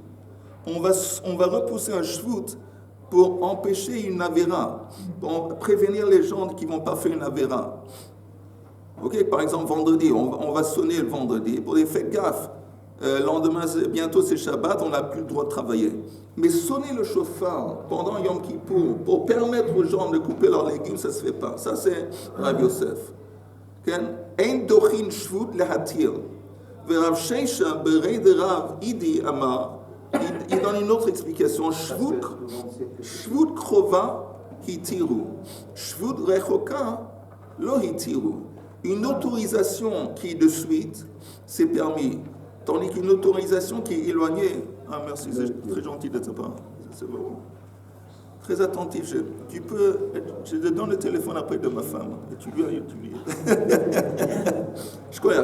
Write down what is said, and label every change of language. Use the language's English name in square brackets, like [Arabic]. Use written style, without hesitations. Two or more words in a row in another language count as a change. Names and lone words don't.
[French] On va repousser un shvut pour empêcher une avéra, pour prévenir les gens qui ne vont pas faire une avéra. Ok, par exemple, vendredi, on va sonner le vendredi pour les faites gaffe. Lendemain, bientôt c'est Shabbat, on n'a plus le droit de travailler. Mais sonner le chauffard pendant Yom Kippour pour permettre aux gens de couper leurs légumes, ça ne se fait pas. Ça, c'est Rav Yosef. [Hebrew] אין דוחין שבות להתיר. [Aramaic] ורב ששת בריה דרב אידי אמר. [French] Il donne une autre explication. [Hebrew] שבות קרובה התירו. שבות רחוקה לא התירו. [French] Une autorisation qui est de suite, c'est permis. Tandis qu'une autorisation qui est éloignée, ah merci, c'est très gentil de ta part. C'est vraiment très attentif. Je te donne le téléphone après de ma femme. Et tu lui. Je crois.